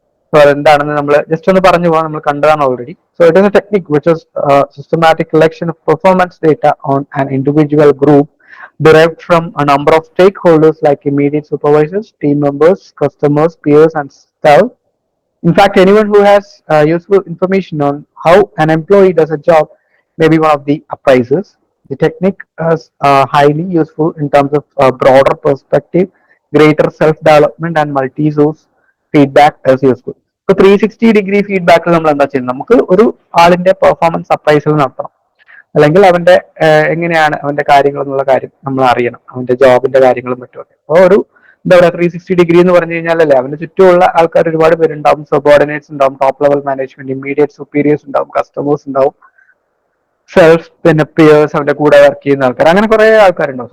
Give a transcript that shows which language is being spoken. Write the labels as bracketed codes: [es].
[ml] So അതെന്താണെന്ന് നമ്മൾ just ഒന്ന് പറഞ്ഞു പോകാം, നമ്മൾ കണ്ടതാണ് already. [en] So it is a technique which is systematic collection of performance data on an individual group derived from a number of stakeholders like immediate supervisors, team members, customers, peers, and staff. In fact, anyone who has useful information on how an employee does a job may be one of the appraisers. The technique is highly useful in terms of broader perspective, greater self-development, and multi-source feedback is useful. [ml] So 360 degree feedback നമ്മൾ എന്താ ചെയ്യുന്നത്? നമുക്ക് ഒരു ആളിന്റെ performance appraisal നടത്തണം, അല്ലെങ്കിൽ അവന്റെ എങ്ങനെയാണ് അവന്റെ കാര്യങ്ങൾ എന്നുള്ള കാര്യം നമ്മൾ അറിയണം, അവന്റെ ജോബിന്റെ കാര്യങ്ങളും മറ്റുമൊക്കെ. അപ്പോൾ ഒരു എന്താ പറയുക 360 ഡിഗ്രി എന്ന് പറഞ്ഞു കഴിഞ്ഞാലല്ലേ അവന്റെ ചുറ്റുമുള്ള ആൾക്കാർ ഒരുപാട് പേരുണ്ടാവും. സബോർഡിനേറ്റ്സ് ഉണ്ടാവും, top level management, immediate superiors ഉണ്ടാവും, കസ്റ്റമേഴ്സ് ഉണ്ടാവും, സെൽഫ്, പിന്നെ പിയേഴ്സ്, അവന്റെ കൂടെ വർക്ക് ചെയ്യുന്ന ആൾക്കാർ, അങ്ങനെ കുറെ ആൾക്കാരുണ്ടാവും.